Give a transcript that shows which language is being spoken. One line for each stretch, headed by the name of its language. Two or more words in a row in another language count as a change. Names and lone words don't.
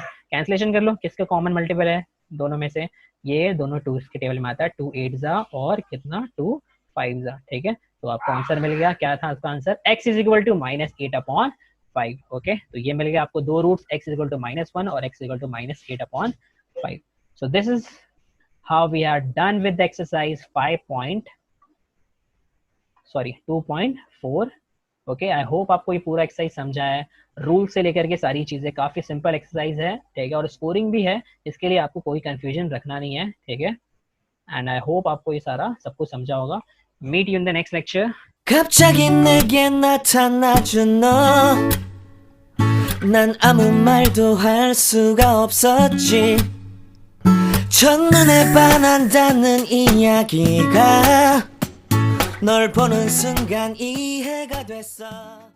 Hindi: कैंसिलेशन कर लो, किसका
English: common multiple
Hindi: है दोनों में से, ये दोनों 2 के टेबल में आता है, 2 8 जा और कितना 2 5 जा। ठीक है, तो आपको आंसर मिल गया, क्या था उसका आंसर x
English: is equal to
Hindi: -8 अपॉन 5। ओके, तो ये मिल गया आपको दो रूट्स, x
English: is equal to
Hindi: -1 और x
English: is equal to
Hindi: -8 अपॉन 5।
English: So this is how we are done with the exercise 2.4।
Hindi: ओके,
English: I hope
Hindi: आपको ये पूरा एक्सरसाइज समझा है, रूल से लेकर के सारी चीजें, काफी सिंपल एक्सरसाइज है। ठीक है, और स्कोरिंग भी है, इसके लिए आपको कोई कंफ्यूजन रखना नहीं है। ठीक है,
English: and I hope
Hindi: आपको ये सारा सब कुछ समझा होगा।
English: Meet you in the next lecture.
Korean: 갑자기 내게 나타나준 너, 난 아무 말도 할 수가 없었지. 첫눈에 반한다는 이야기가 널 보는 순간 이해가 됐어.